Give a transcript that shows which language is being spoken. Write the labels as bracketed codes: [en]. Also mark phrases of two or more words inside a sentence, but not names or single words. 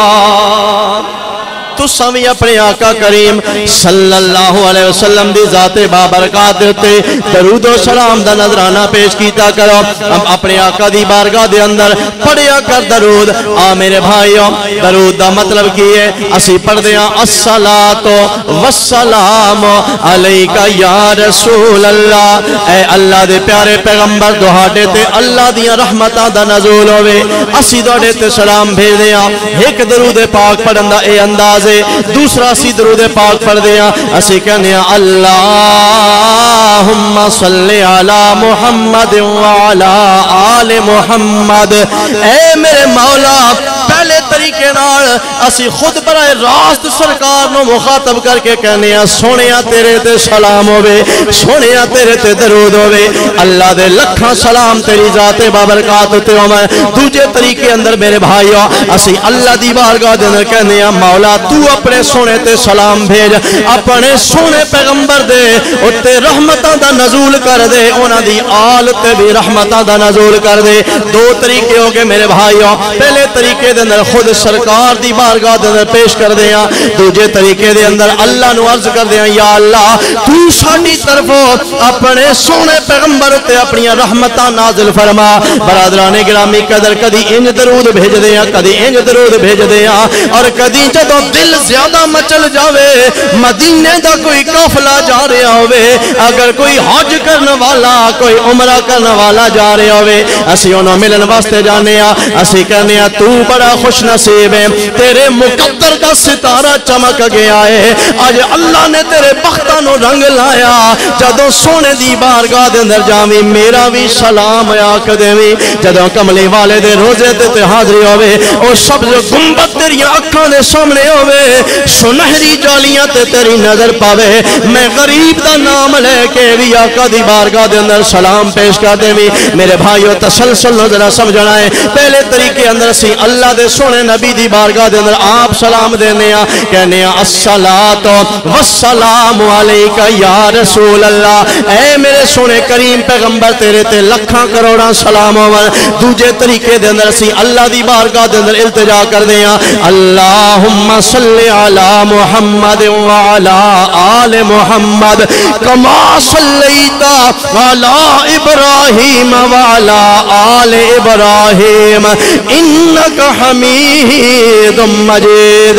[pa] تو سمی اپنے آقا کریم صلی اللہ علیہ وسلم دی ذات بابرکات دیتے درود و سلام دا نظرانہ پیش کیتا کرو۔ اب اپنے آقا دی بارگاہ دے اندر پڑھیا کر درود۔ آ میرے بھائیوں، درود دا مطلب کی ہے اسی پڑھ دیاں [ar] الصلاۃ والسلام علیکہ یا رسول اللہ، [pa] اے اللہ دے پیارے پیغمبر دہاڑے تے اللہ دیاں رحمتاں دا نزول ہوئے، اسی دوڑے تے سلام بھیج دیاں۔ ایک درود پاک پڑھن دا اے انداز، دوسرا سی درود پاک پڑھ دیا، اسی کہنے [ar] اللہم صلی علی محمد وعلا آل محمد۔ [pa] اے میرے مولا، پہلے طریقے نال اسی خود برائے راست سرکار نو مخاطب کر کے کہنے سونیا تیرے تے سلام ہوئے، سونیا تیرے تے درود ہوئے، اللہ دے لکھاں سلام تیری ذات بابرکات تے ہوئے۔ دوجے طریقے اندر میرے بھائیو، اسی اللہ دی بارگاہ دے اندر کہنے مولا تو اپنے سونے تے سلام بھیج، اپنے سونے پیغمبر دے اتے رحمتاں دا نزول کر دے، اونا دی آل تے بھی رحمتاں دا نزول کر دے۔ دو طریقے ہو گئے میرے بھائیو، پہلے طریقے دے اندر خود سرکار دی بارگاہ دے اندر پیش کر دیاں، دوجے طریقے دے اندر اللہ نو عرض کر دیاں یا اللہ تو ساڈی طرفوں اپنے سونے پیغمبر تے اپنی رحمتاں نازل فرما۔ برادران گرامی قدر، کدی انج درود بھیج دیاں، کدی انج درود بھیج دیاں، اور کدی جدو دل زیادہ مچل جاوے، مدینے دا کوئی قافلہ جا رہا ہوئے، اگر کوئی حج کرنے والا، کوئی عمرہ کرنے والا جا رہا ہوئے، اسی انہوں ملن واسطے جانے ہاں، اسی کہنے ہاں [ur] تو بڑا خوش نصیب ہے، تیرے مقدر کا ستارہ چمک گیا ہے، [pa] آج اللہ نے تیرے بختانو رنگ لایا، جدو سونے دی بارگاہ دے اندر جاوی میرا بھی سلام آکھ دیوی۔ جدو کملی والے دے روزے تے حاضری ہوئے، اور سبز گنبد تیری اکھاں دے سامنے ہوئے، سنہری جالیاں تے تیری نظر پاوے، میں غریب دا نام لے کے بھی آقا دی بارگاہ دے اندر سلام پیش کر دے بھی۔ میرے بھائیو تسلسل نو ذرا سمجھنا ہے، پہلے طریقے اندر سی اللہ دے سونے نبی دی بارگاہ دے اندر آپ سلام دینے ہیں، کہنے ہیں [ar] الصلاۃ والسلام علیکہ یا رسول اللہ، [pa] اے میرے سونے کریم پیغمبر تیرے تے لکھاں کروڑاں سلام ہوئے۔ دوجے طریقے دے اندر سی اللہ دی بارگاہ دے اندر التجا کر دے ہیں [ar] اللہم صلی علی محمد وعلا آل محمد کما صلیت علی ابراہیم وعلا آل ابراہیم انکا حمید مجید۔